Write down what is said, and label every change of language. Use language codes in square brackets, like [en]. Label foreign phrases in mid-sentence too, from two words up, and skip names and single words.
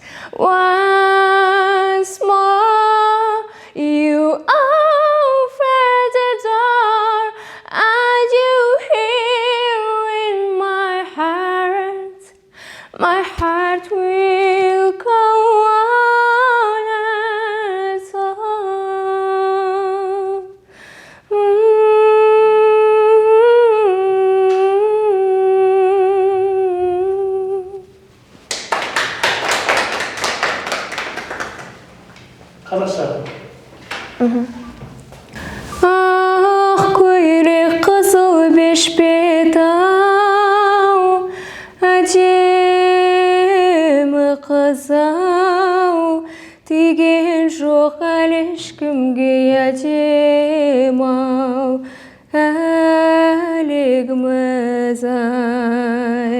[en] Once more, you open the door, and you hear in my heart will go on and on. [kk] Қазақша. Ақ көйлек қызыл бешпет ау, әдемі қыз ау, тиген жоқ әлі ешкімге әдем ау, әлегіміз ай.